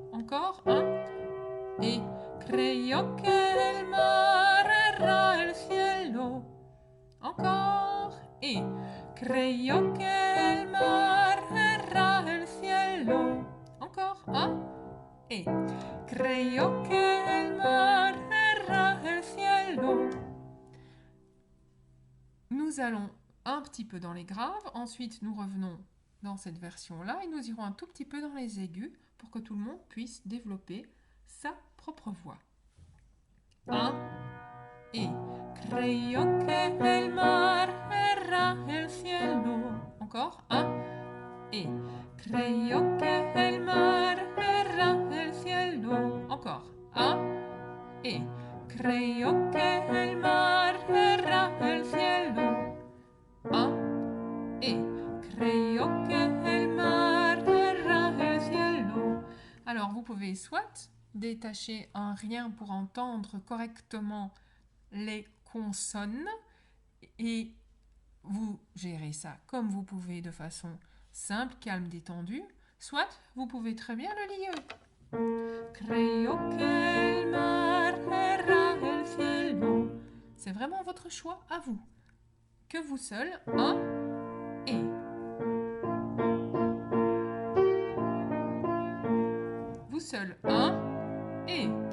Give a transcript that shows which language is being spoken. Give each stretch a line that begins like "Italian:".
French: Encore 1 et
Spanish: creyó que el mar era el cielo.
French: Encore et
Spanish: creyó que el mar era el cielo.
French: Encore 1 et
Spanish: creyó que el mar era el cielo.
French: Nous allons un petit peu dans les graves, ensuite nous revenons dans cette version-là et nous irons un tout petit peu dans les aigus pour que tout le monde puisse développer sa propre voix. 1 et
Spanish: creyó que el mar era el cielo.
French: Encore 1 et
Spanish: creyó que el mar era el cielo.
French: Encore 1 et
Spanish: creyó que el mar era el cielo.
French: 1 et
Spanish: creyó que el mar era el cielo.
French: Alors vous pouvez soit détacher un rien pour entendre correctement les consonnes et vous gérez ça comme vous pouvez de façon simple, calme, détendue, soit vous pouvez très bien le lier.
Spanish: Creyó que el mar era el cielo.
French: C'est vraiment votre choix à vous. Que vous seul, 1 et. Vous seul, 1 et.